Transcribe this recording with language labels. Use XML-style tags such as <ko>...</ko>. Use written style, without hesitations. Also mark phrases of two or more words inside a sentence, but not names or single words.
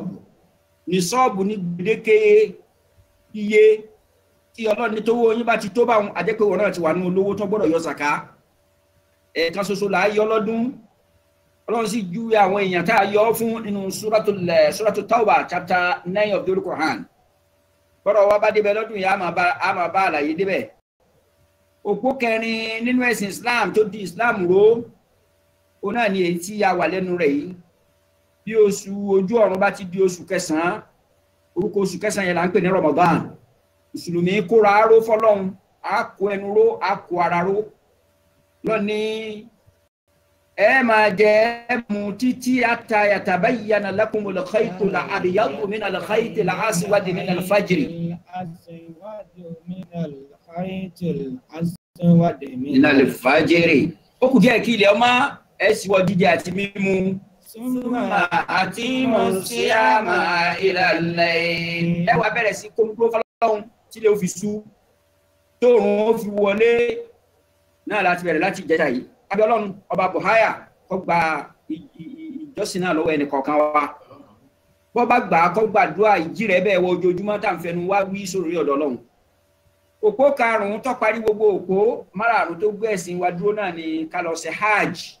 <yo>Nisọ́ọ̀bù ní gbèdéke iye tí Ọlọ́run ní tówó yín bá ti tó báwọn àjẹ́pẹ́ wọn náà ti wà nínú olówó tó gbọ́dọ̀ yọ zaka. Ẹ̀ẹ̀kan ṣoṣo là á yọ lọ́dún. Ọlọ́run sì júwe àwọn èèyàn tá a yọ fún nínú Suratul Tawbah</yo> <en>chapter 9 of the Quran.</en> <yo>Bọ́rọ̀ wa bá débẹ̀ lọ́dún yìí a máa bá àlàyé débẹ̀. Òpó kẹrin nínú ẹ̀sìn Islam tó di Islam ró, òun náà ni èyí tí a wà lẹ́nu rẹ̀ yìí. Bí oṣù ojú ọ̀run bá ti di oṣù kẹsàn-án, orúkọ oṣù kẹsàn-án yẹn là ń pè ní Ramadan. Mùsùlùmí kóra ró fọ́lọ́run, a kó ẹnu ró, a kó ara ró. Lọ́ni ẹ máa jẹ mu títí</yo> <ar>حتى يتبين لكم الخيط الأبيض من الخيط الأسود من الفجر. ra'aytul aswad من الفجر</ar> <yo>ó kù díẹ̀ kí ilẹ̀ ọmọ ẹ sì wọ jíjẹ àti mímu</yo> <ar>summa</ar> <yo>àti mọ̀síàmà ìlàlẹ̀ ẹ wá bẹ̀rẹ̀ sí kóńgbó fọlọ́hún tí lè fi sú tóòrùn ó fi wọlé náà láti bẹ̀rẹ̀ láti ìjẹta yìí abẹ́ ọlọ́run ọba buhaya kó gba ìjọsìn náà lọ́wọ́ ẹnì kọ̀ọ̀kan wa bọ́ bá gbà á kó gbàdúrà ìjì rẹ̀ bẹ́ẹ̀ wọ ojoojúmọ́ tá à ń fẹnu wá wí sórí ọ̀dọ̀ ọlọ́run òpó karùn-ún tó parí gbogbo òpó márààrún tó gbé ẹ̀sìn wa dúró náà ni ká lọ ṣe hajj</yo>